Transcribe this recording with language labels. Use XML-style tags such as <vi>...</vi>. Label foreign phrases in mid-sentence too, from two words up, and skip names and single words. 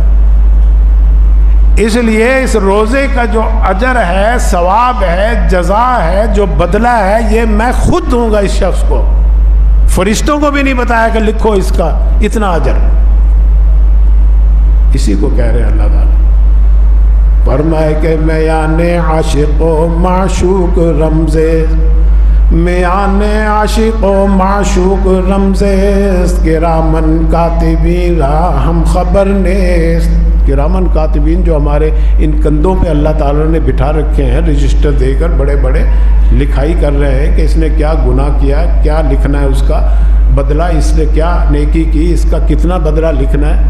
<ur>اس لیے اس روزے کا جو اجر ہے، ثواب ہے، جزا ہے، جو بدلہ ہے، یہ میں خود دوں گا اس شخص کو، فرشتوں کو بھی نہیں بتایا کہ لکھو اس کا اتنا اجر۔ اسی کو کہہ رہے ہیں اللہ تعالیٰ، فرمائے کہ</ur> <fa>میان عاشق و معشوق رمزے، میان عاشق و معشوق رمزے،</fa> <ar>کرامن کاتبین</ar> <fa>را ہم خبر نیست۔</fa> <ar>کرامن کاتبین</ar> <ur>جو ہمارے ان کندھوں پہ اللہ تعالیٰ نے بٹھا رکھے ہیں، رجسٹر دے کر بڑے بڑے لکھائی کر رہے ہیں کہ اس نے کیا گناہ کیا، کیا لکھنا ہے اس کا بدلہ، اس نے کیا نیکی کی، اس کا کتنا بدلہ لکھنا ہے۔</ur>